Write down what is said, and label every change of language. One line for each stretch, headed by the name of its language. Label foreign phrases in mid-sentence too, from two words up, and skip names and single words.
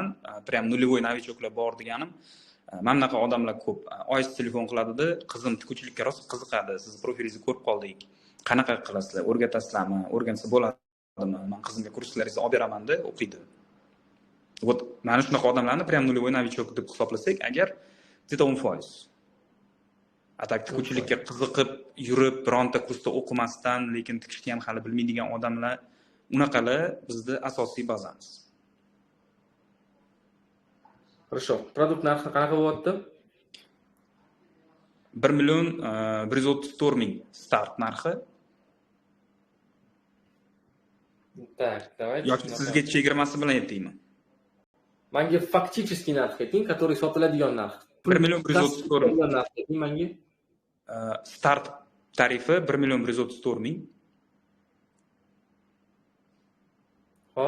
Russian: прям нулевой
Uzbek: novichoklar bor deganim. Men bunaqa odamlar ko'p. Oyis telefon qiladi-da, qizim tikuvchilikka rosa qiziqadi, siz profilingizni ko'rib qoldik. Qanaqa qilasizlar? O'rgatasizlarmi? O'rgansa bo'ladimi? Men qizimga kurslaringizni olib beraman-da, o'qiydi. Вот mana shunaqa odamlarni
Russian: прям нулевой новичок
Uzbek: deb hisoblasak, agar где-то 10%. Atak tikuvchilikka qiziqib yurib, bironta kursda o'qimasdan, lekin tikishni ham hali bilmaydigan odamlar, unaqalar bizda asosiy bazamiz.
Russian: Хорошо.
Uzbek: Produkt narxi qanaqa bo'lyapti? 1,134,000 start narxi.
Russian: Так, давайте.
Uzbek: Yoki sizga chegirmasi bilan aytaymi? Menga фактический narx ayting, который sotiladigan narx. 1,134,000 narx ayting menga. Start tarifi 1,134,000. Hop.